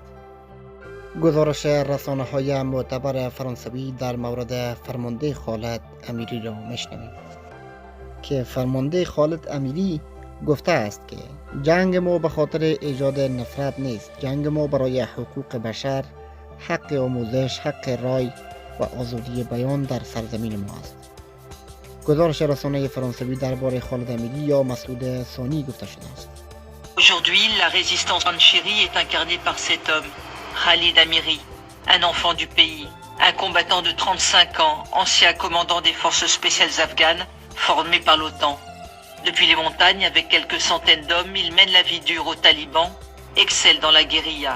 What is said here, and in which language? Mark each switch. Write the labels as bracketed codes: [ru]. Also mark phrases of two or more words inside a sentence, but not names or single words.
[fa] گزارش رسانه های معتبر فرانسوی در مورد فرمانده خالد امیری را میشنویم که فرمانده خالد امیری گفته است که جنگ ما به خاطر ایجاد نفرت نیست. جنگ ما برای حقوق بشر، حق آموزش، حق رای و آزادی بیان در سرزمین ما است. گزارش رسانه فرانسوی درباره خالد امیری یا مسعود ثانی گفته شده است. [fr] Aujourd'hui, la résistance en Chérie est incarnée par cet homme, Khalid Amiri, un enfant du pays, un combattant de 35 ans, ancien commandant des forces spéciales afghanes, formé par l'OTAN. Depuis les montagnes, avec quelques centaines d'hommes, il mène la vie dure aux talibans, excelle dans la guérilla.